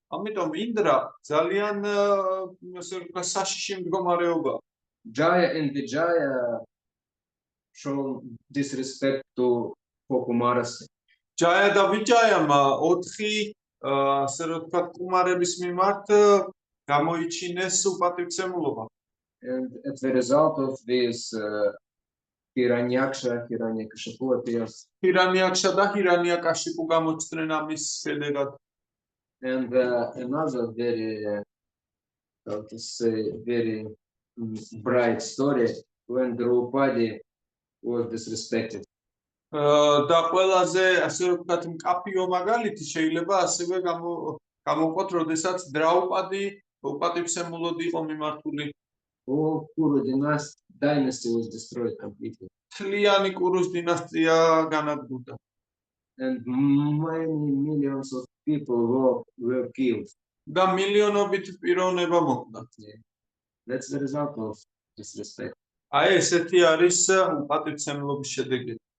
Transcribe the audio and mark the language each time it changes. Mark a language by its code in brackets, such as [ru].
[ka] ამიტომ ინდრა ძალიან ასე რომ ვთქვათ საშიში მდგომარეობა. [en] Jaya and Vijaya show disrespect to Kumaras. [ka] ჯაია და ვიჯაიამ 4 ასე რომ ვთქვათ კუმარების მიმართ გამოიჩინეს უპატივცემულობა. [en] And as a result of this, Hiranyaksha, Hiranyakashipu appears. [ka] ჰირანიაკშა და ჰირანიაკაშიპუ გამოჩნდნენ ამის შედეგად. [en] And another very, how to say, very bright story when Draupadi was disrespected. [ka] და ყველაზე ასე რომ ვთქვათ მკაფიო მაგალითი შეიძლება ასევე გამოვყოთ, როდესაც დრაუპადი უპატივცემულოდ იყო მიმართული. [en] All Kuru dynasty was destroyed completely. [ka] თლიანი კურუს დინასტია განადგურდა. [en] And many millions of people were killed. [ka] და მილიონობით პიროვნება მოკვდა. [en] That's the result of disrespect. [ka] აი ესეთი არის უპატივცემულობის შედეგი.